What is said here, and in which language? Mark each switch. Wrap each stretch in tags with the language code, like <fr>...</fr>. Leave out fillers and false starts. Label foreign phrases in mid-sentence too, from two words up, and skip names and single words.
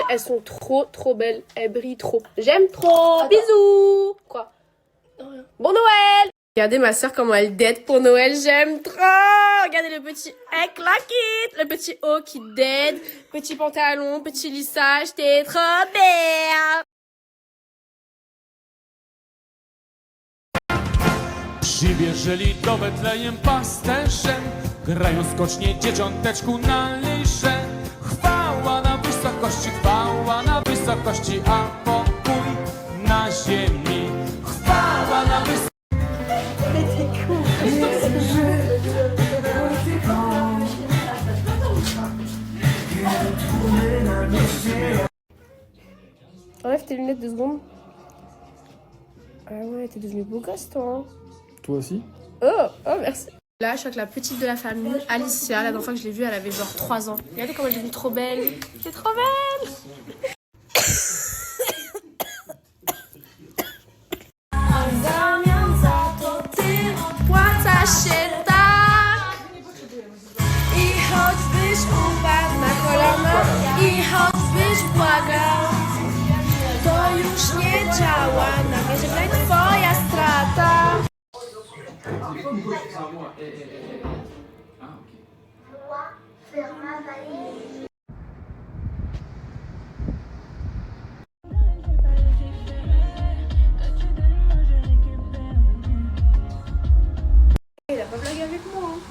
<fr>Elles sont trop belles. Elles brillent trop. J'aime trop. Attends. Bisous. Quoi? Non, rien. Bon Noël. Regardez ma soeur comment elle dead pour Noël. J'aime trop. Regardez le petit claquette, le petit haut qui dead, petit pantalon, petit lissage. T'es trop belle.</fr> <pl>Ci wierzyli do Betlejem pasterzem, grają skocznie dzieciąteczku na lisze. Chwała na wysokości, a pokój na ziemi. Chwała na wysokości.</pl> <fr>Enlève tes lunettes 2 secondes. Ah ouais, t'es devenu beau gosse toi. Hein. Toi aussi? Oh, merci. Là, je suis avec la petite de la famille, Alicia. La dernière fois que je l'ai vue, elle avait genre 3 ans. Regardez comme elle est devenue trop belle. C'est trop belle.</fr> <pl>I choćbyś upadł na kolana, i choćbyś błagał, to już nie działa, na mnie żegnaj twoja strata.</pl> <fr>Il a pas blagué avec moi, hein.</fr>